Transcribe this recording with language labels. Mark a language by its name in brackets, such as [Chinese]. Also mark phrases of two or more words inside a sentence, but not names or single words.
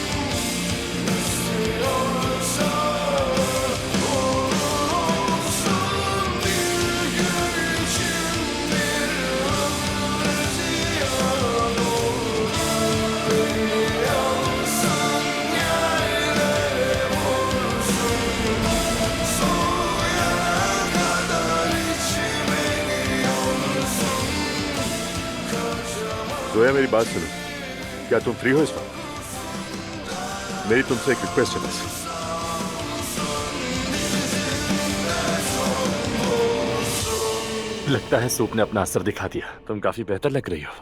[Turkish] İstiyorsa olur olsun, bir gün için bir ömür ziyan olur. Beni alsın yerlere vursun, soğuyana kadar içime yiyorsun. [Hindi] जोया मेरी बात सुनो, क्या तुम फ्री हो इस वक्त? मेरी तुमसे एक रिक्वेस्ट है बस। लगता है सूप ने अपना असर दिखा दिया, तुम काफी बेहतर लग रही हो।